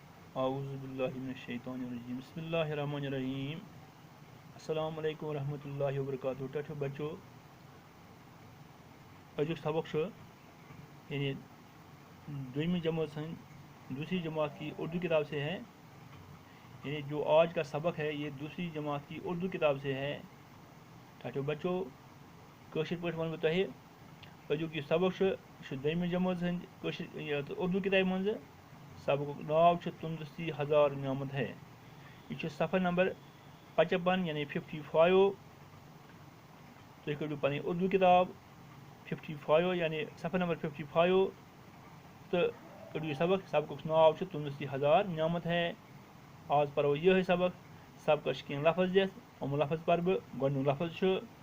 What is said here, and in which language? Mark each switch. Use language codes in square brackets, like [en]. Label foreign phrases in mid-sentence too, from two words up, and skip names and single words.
[ar] اعوذ باللہ من الشیطان الرجیم بسم اللہ الرحمن الرحیم السلام علیکم ورحمۃ اللہ وبرکاتہ [ks] ٹھو بچو أزیُک سبق چھُ یعنی [ur] دوسری جماعت دوسری جماعت کی اردو کتاب سے ہے یعنی جو آج کا سبق ہے یہ دوسری جماعت کی اردو کتاب سے ہے [ks] ٹھو بچو کٲشِر پٲٹھۍ وَنہٕ بہٕ تۄہہِ أزیُک یہِ سبق چھُ یہِ چھُ دوٚیمہِ جمٲژ ہٕنٛدۍ کٲشِر اردو کِتابہِ منٛزٕ سبقُک ناو چھُ تندرستی ہزار نعمت ہے یہ چھُ صفحہ نمبر 55 یعنی 55 تُہۍ کٔڑِو پنٕنۍ اردو کتاب 55 یعنی صفحہ نمبر 55 تہٕ کٔڑِو یہِ سبقُک ناو چھُ تندرستی ہزار نعمت ہے آز پرو یِہوٚے سبقس چھِ کینٛہہ لفظ دِتھ یِم لفظ پرٕ بہٕ گۄڈنیُک لفظ چھُ